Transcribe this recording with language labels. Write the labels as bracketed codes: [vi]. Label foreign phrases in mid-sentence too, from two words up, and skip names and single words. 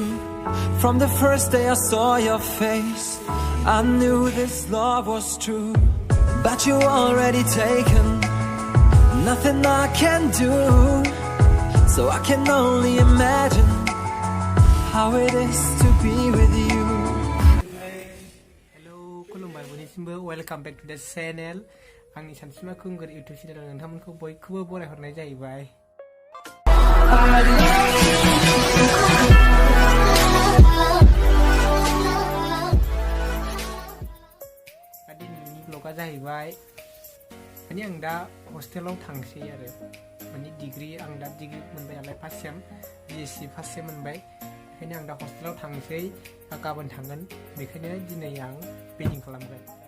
[en] From the first day I saw your face, I knew this love was true. But you already taken, nothing I can do. So I can only imagine how it is to be with you. Hello, [brx] खुलुमबाय बयनिसिमबो [en] welcome back to the channel. [brx] आंनि सानसुमा खुंगुर YouTube channel नोंथांमोनखौ बयखौबो बरायहरनाय जाहैबाय। दिनैनि ब्लगा जाहैबाय माने आं दा हस्टेलाव थांसै आरो माने डिग्री आं दा डिग्री मोनबाय नालाय [en] first sem BSc first sem [brx] मोनबाय बेखायनो आं दा हस्टेलाव थांसै गाबोन थांगोन बेखायनो दिनै आं पेकिं खालामगोन